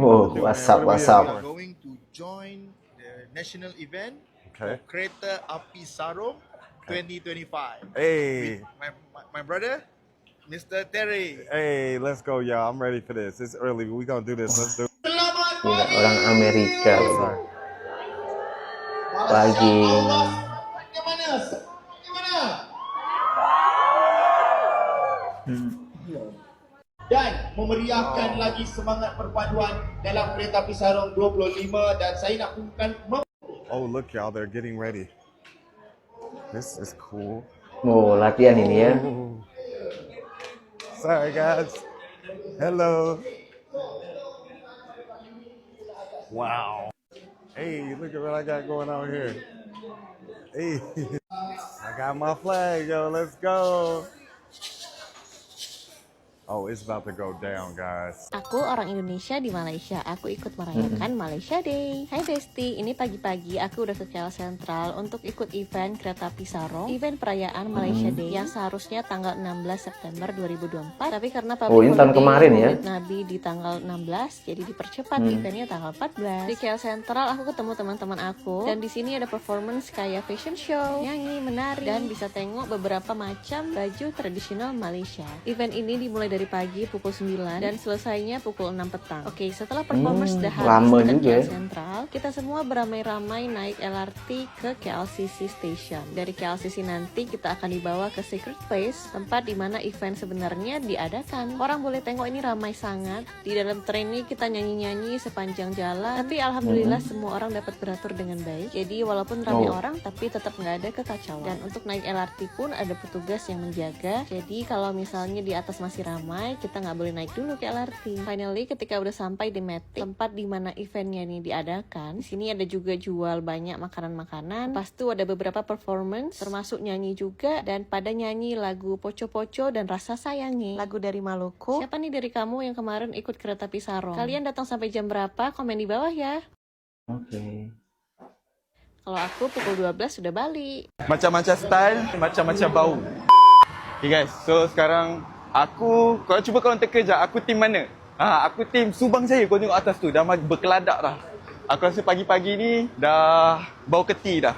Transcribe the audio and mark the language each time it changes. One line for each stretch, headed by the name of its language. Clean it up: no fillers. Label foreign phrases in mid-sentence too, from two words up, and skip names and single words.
English: Whoa, about to do, what's man? up, What what's are up? we We're doing? going to join the national event Okay. of Kereta Api Sarung 2025. Hey, My brother, Mr. Terry. hey, let's go, y'all. I'm ready for this. It's early, but we gonna do this. Let's do it.
Malay: Gila, orang Amerika.
English: Sorry.
Malay: Lagi. Dan memeriahkan lagi semangat perpaduan dalam Kereta Api Sarung 25, dan saya nak umumkan
English: Oh, look, y'all, they're getting ready. This is cool.
Malay: Oh, latihan ini ya.
English: Ooh. Sorry, guys. Hello. Wow. Hey, look at what I got going on here. Hey, I got my flag, yo. Let's go. Oh, it's about to go down, guys.
Indonesian: Aku orang Indonesia di Malaysia. Aku ikut merayakan Malaysia Day. Hai Besti, ini pagi-pagi aku udah ke KL Sentral untuk ikut event Kereta Api Sarung, event perayaan Malaysia Day yang seharusnya tanggal 16 September 2024. Tapi karena ini tahun kemarin ya. Nabi di tanggal 16, jadi dipercepat eventnya tanggal 14. Di KL Sentral aku ketemu teman-teman aku, dan di sini ada performance kayak
English: fashion show,
Indonesian: nyanyi, menari, dan bisa tengok beberapa macam baju tradisional Malaysia. Event ini dimulai dari dari pagi pukul 9 dan selesainya pukul 6 petang. Oke, setelah performance udah habis lama dekat juga ya. KL Sentral, kita semua beramai-ramai naik LRT ke KLCC Station. Dari KLCC nanti kita akan dibawa ke Secret Place, tempat di mana event sebenarnya diadakan. Orang boleh tengok ini ramai sangat. Di dalam tren ini kita nyanyi-nyanyi sepanjang jalan, tapi alhamdulillah semua orang dapat beratur dengan baik. Jadi walaupun ramai orang, tapi tetap nggak ada kekacauan. Dan untuk naik LRT pun ada petugas yang menjaga. Jadi kalau misalnya di atas masih ramai, kita nggak boleh naik dulu ke LRT. Finally, ketika udah sampai di Matic, tempat di mana eventnya ini diadakan, di sini ada juga jual banyak makanan-makanan. Pas itu ada beberapa performance, termasuk nyanyi juga, dan pada nyanyi lagu Poco-Poco dan Rasa Sayangi, lagu dari Maluku. Siapa nih dari kamu yang kemarin ikut kereta api Sarong? Kalian datang sampai jam berapa? Komen di bawah ya. Oke. Kalau aku pukul 12 sudah balik.
Malay: Macam-macam style, macam-macam bau.
English: Okay guys,
Malay: so sekarang aku, kalau cuba korang teka je, aku tim mana? Aku tim Subang Jaya. Kau tengok atas tu, dah berkeladak dah. Aku rasa pagi-pagi ni dah bau keti dah.